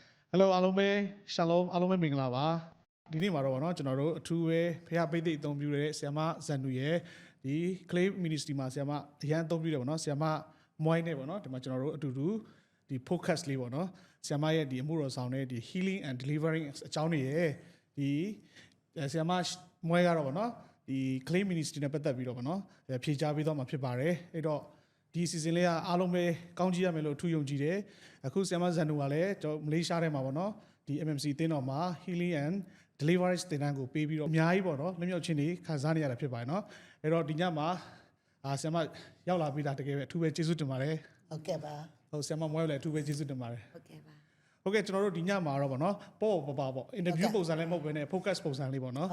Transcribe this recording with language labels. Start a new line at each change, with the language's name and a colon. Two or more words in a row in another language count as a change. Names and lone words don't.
Burmese: Hello အားလုံးပဲ Shalom အားလုံးပဲမင်္ဂလာပါဒီနေ့မှာတော့ဗောနော်ကျွန်တော်တို့အထူးပဲဖះပိတ်သိအသုံးပြုတဲ့ဆရာမဇန်နူရဲ့ဒီ Clay Ministry မှာဆရာမအရန်အသုံးပြုတယ်ဗောနော်ဆရာမ မွိုင်းနေဗောနော်ဒီမှာကျွန်တော်တို့အတူတူဒီ focus လေးဗောနော်ဆရာမရဲ့ဒီအမှုတော်ဆောင်တဲ့ဒီ
English: healing and delivering
Burmese: အကြောင်းတွေ ရဲ့ဒီဆရာမမွိုင်းကတော့ဗောနော်ဒီ Clay Ministry နဲ့ပတ်သက်ပြီးတော့ဗောနော်ဖြေကြားပေးတော့မှာဖြစ်ပါတယ်အဲ့တော့ဒီ season လေးကအားလုံးပဲကောင်းကြည့်ရမယ်လို့ထူးယုံကြည်တယ်အခုဆီယမဇန်နူကလည်းကျွန်တော်မလေးရှားထဲမှာပေါ့နော်ဒီ MMC တင်းတော်မှာ
English: healing and delivery
Burmese: တင်တန်းကိုပေးပြီးတော့အများကြီးပေါ့နော်လွတ်မြောက်ခြင်းတွေခံစားနေရတာဖြစ်ပါတယ်နော်အဲ့တော့ဒီညမှာဆီယမရောက်လာပြီးတာတကယ်ပဲအထူးပဲကျေးဇူးတင်ပါတယ် ဟုတ်ကဲ့ပါ ဟုတ်ဆီယမမွေးလည်းအထူးပဲကျေးဇူးတင်ပါတယ် ဟုတ်ကဲ့ပါ ဟုတ်ကဲ့ကျွန်တော်တို့ဒီညမှာတော့ပေါ့နော်ပေါ့ပေါ့ interview ပုံစံလည်းမဟုတ်ဘဲနဲ့ focus ပုံစံလေးပေါ့နော်